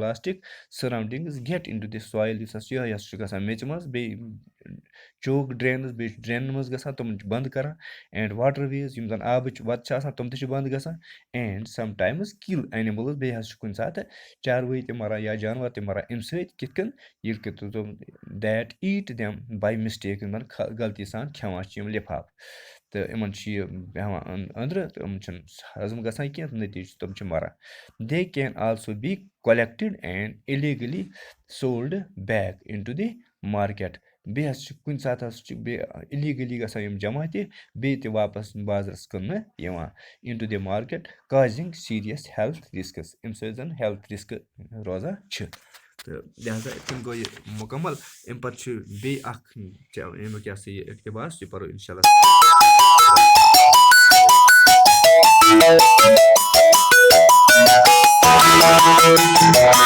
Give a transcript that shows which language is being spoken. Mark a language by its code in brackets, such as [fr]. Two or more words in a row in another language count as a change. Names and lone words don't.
[en] plastic surroundings get into the soil [ks] یُس ہسا یِہوٚے ہسا چھُ گژھان میٚژِ منٛز بیٚیہِ [en] choke drains [ks] بیٚیہِ چھِ ڈرٛینَن منٛز گژھان تِمَن چھِ بنٛد کَران [en] and waterways [ks] یِم زَن آبٕچ وَتہٕ چھِ آسان تِم تہِ چھِ بنٛد گژھان [en] and sometimes kill animals [ks] بیٚیہِ حظ چھِ کُنہِ ساتہٕ چاروٲے تہِ مَران یا جانوَر تہِ مَران اَمہِ سۭتۍ کِتھ کٔنۍ ییٚلہِ کہِ [en] that eat them by mistake [ks] یِم زَن غلطی سان کھٮ۪وان چھِ یِم لِفاف تہٕ یِمَن چھِ یہِ بیٚہوان أنٛدرٕ تہٕ یِم چھِنہٕ ہضم گژھان کینٛہہ نٔتیٖجہِ چھِ تِم چھِ مَران. [en] They can also be collected and illegally sold back into the market. [ks] بیٚیہِ ہَسا چھِ کُنہِ ساتہٕ ہَسا چھِ بیٚیہِ اِلیٖگٔلی گژھان یِم جمع تہِ بیٚیہِ تہِ واپَس بازرَس کٕننہٕ یِوان [en] into the market causing serious health risks [ks] اَمہِ سۭتۍ زَن [en] health risks [ks] روزان چھِ. تہٕ لہذا یِتھ کٔنۍ گوٚو یہِ مُکمل. اَمہِ پَتہٕ چھُ بیٚیہِ اَکھ اَمیُک یہِ ہسا یہِ اقتباس یہِ پَرو [ar] اِنشاء اللہ.